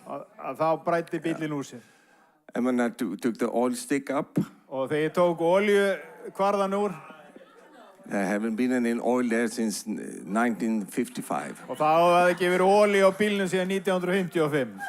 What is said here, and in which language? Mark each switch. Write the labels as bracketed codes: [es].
[is] Að þá brætti bílinn úr sér. [en] And when I took the oil stick up, [is] Og þegar ég tók olju kvarðan úr. [en] there haven't been any oil there since 1955. [is] Og þá hafði ekki verið olju á bílnum síðan 1955.